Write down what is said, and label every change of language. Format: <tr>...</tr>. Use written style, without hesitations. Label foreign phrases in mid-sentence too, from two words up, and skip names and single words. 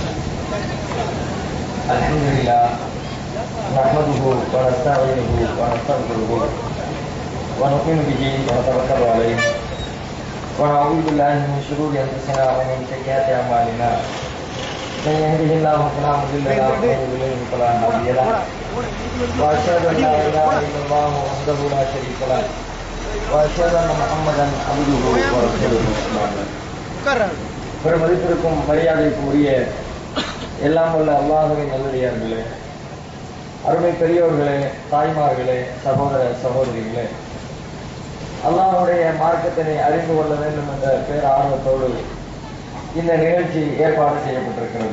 <ar>الحمد لله نحمده ونستعينه ونستغفره ونؤمن به ونتوكل عليه ونعوذ بالله من شرور أنفسنا ومن سيئات أعمالنا من يهده الله فلا مضل له ومن يضلل فلا هادي له وأشهد أن لا إله إلا الله وحده لا شريك له وأشهد أن محمدا عبده ورسوله.</ar> <ta>பெருமதிப்பிற்கும் மரியாதைக்கும் உரிய எல்லாம் உள்ள அல்லாஹ்வின் நல்லடியார்களே, அருமை பெரியோர்களே, தாய்மார்களே, சகோதர சகோதரிகளே, அல்லாஹ்வுடைய மார்க்கத்தினை அறிந்து கொள்ள வேண்டும் என்ற பேர் ஆர்வத்தோடு இந்த நிகழ்ச்சி ஏற்பாடு செய்யப்பட்டிருக்கிறது.</ta>